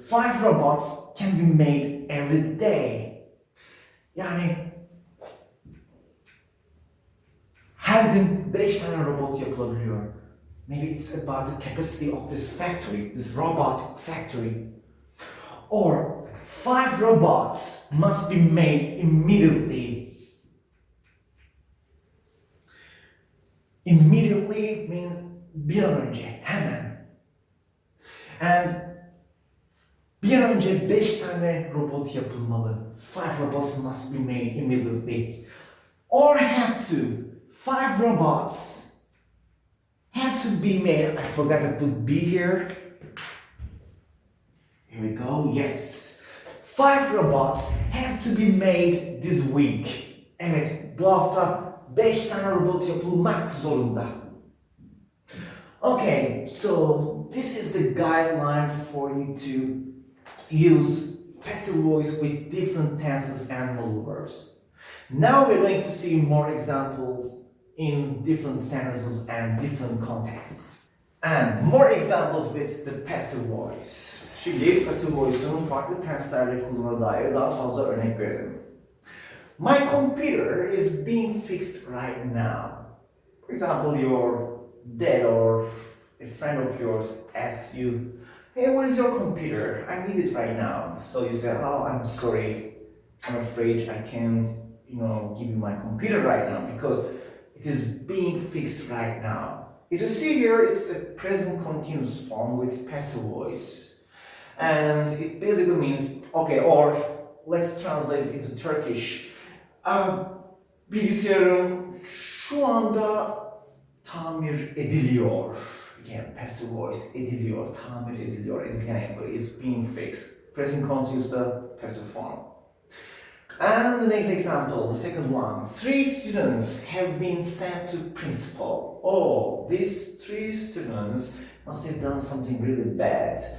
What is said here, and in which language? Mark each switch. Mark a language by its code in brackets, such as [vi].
[en] 5 robots can be made every day. [tr] Yani her gün 5 tane robot yapılabiliyor. [en] Maybe it's about the capacity of this factory, this robot factory. Or 5 robots must be made immediately. Immediately means [tr] bir an önce, hemen. And bir an önce 5 tane robot yapılmalı. [en] 5 robots must be made immediately. Or have to. 5 robots have to be made. I forgot to put be here. Here we go. Yes. 5 robots have to be made this week. [tr] Evet, bu hafta 5 tane robot yapılmak zorunda. [en] Okay, so this is the guideline for you to use passive voice with different tenses and modal verbs. Now we're going to see more examples in different sentences and different contexts. And more examples with the passive voice. [tr] Şimdi passive voice'un farklı tenslerde kullanıldığına dair daha fazla örnek verelim. [en] My computer is being fixed right now. For example, your dad or a friend of yours asks you, hey, where is your computer? I need it right now. So you say, oh, I'm sorry. I'm afraid I can't, give you my computer right now because it is being fixed right now. As you see here, it's a present continuous form with passive voice. And it basically means, okay, or let's translate it into Turkish. [tr] Bilgisayarım şu anda tamir ediliyor. [en] Again, passive voice, [tr] ediliyor, tamir ediliyor, edilen yapı [en] is being fixed. Present continuous the passive form. And the next example, the second one. 3 students have been sent to principal. Oh, these 3 students must have done something really bad.